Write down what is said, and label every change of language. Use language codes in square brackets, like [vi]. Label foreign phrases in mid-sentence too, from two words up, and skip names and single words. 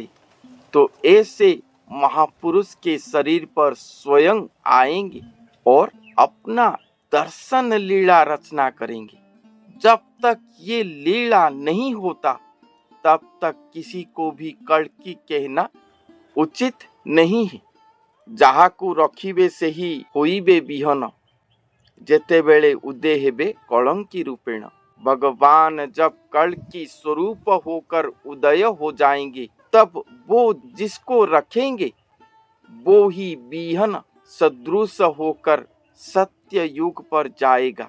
[hi] तो ऐसे महापुरुष के शरीर पर स्वयं आएंगे और अपना दर्शन लीला रचना करेंगे। जब तक ये लीला नहीं होता तब तक किसी को भी कल्कि कहना उचित नहीं है। [or] ଯାହାକୁ ରଖିବେ ସେହି ହୋଇବେ ବିହନ, ଯେତେବେଳେ ଉଦୟ ହେବେ କଳଙ୍କି ରୂପେଣ। [hi] भगवान जब कल्कि स्वरूप होकर उदय हो जाएंगे तब वो जिसको रखेंगे वो ही बिहन सदृश होकर सत्य युग पर जाएगा।